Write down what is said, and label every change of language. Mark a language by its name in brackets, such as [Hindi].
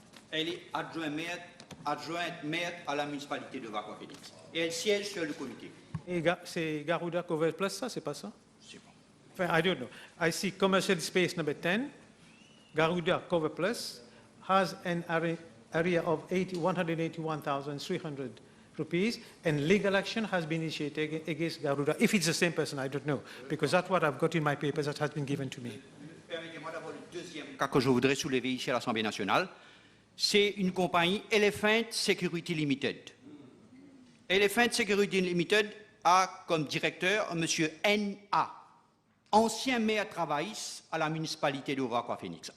[French] Elle est adjointe maire à la municipalité de Vakwa Phoenix. Et elle siège sur le comité. Et c'est Garuda Cover Plus, ça, c'est pas ça? C'est bon. Enfin, [English] I don't know. I see commercial space number 10, Garuda Cover Plus, has an area of 181,300 rupees, and legal action has been initiated against Garuda. If it's the same person, I don't know, because that's what I've got in my papers that has been given to me. [French] Permettez-moi d'avoir le deuxième cas que je voudrais soulever ici à l'Assemblée nationale. C'est une compagnie, Elephant Security Limited. Elephant Security Limited a comme directeur M. N.A., ancien maire travailliste à la municipalité de Vakwa Phoenix.